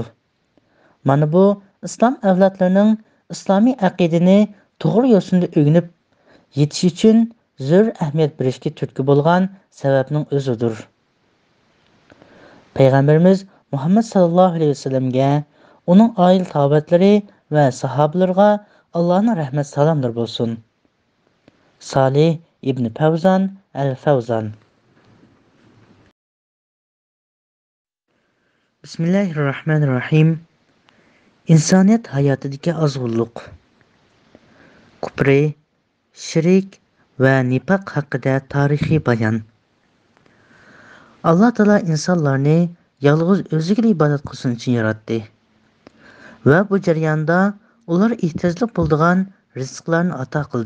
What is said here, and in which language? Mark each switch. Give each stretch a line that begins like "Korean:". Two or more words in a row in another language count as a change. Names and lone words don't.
Uzbek: Mana bu islom avlodlarining islomiy aqidani to'g'ri yo'sinda o'rganib yetish uchun zo'r ahamiyat berishga turtki bo'lgan sababning o'zidir. Payg'ambarimiz Muhammad
Arabic: صلى الله عليه وسلم,
Uzbek: uning oila tobatlari va sahobalarga Allohning rahmat salomlari bo'lsin. Salih ibn Fawzan al-Fawzan.
Arabic: Bismillahirrahmanirrahim.
Uzbek: İnsaniyat hayotidagi ozg'unlik, kufri, shirk va nifoq haqida tarixiy bayon. Alloh taolo insonlarni yolg'iz o'ziga ibodat qilsin uchun yaratdi va bu jarayonda ular ehtiyojli bo'ladigan rizqlarni ato qildi.